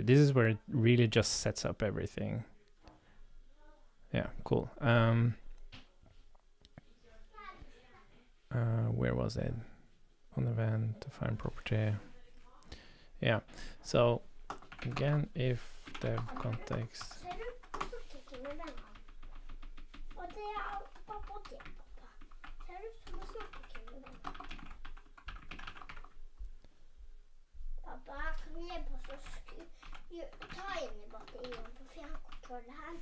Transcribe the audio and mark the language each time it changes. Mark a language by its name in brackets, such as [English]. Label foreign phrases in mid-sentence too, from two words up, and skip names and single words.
[English] This is where it really just sets up everything. Yeah, cool. Where was it? On event, to find property. Yeah, so again, if dev context... [Norwegian] Ser du snakker med vennene? Og det er pappa og det, pappa. Ser du som snakker med vennene? Pappa, kan du hjelpe oss å ta inn i batterien på fjernkontrollen?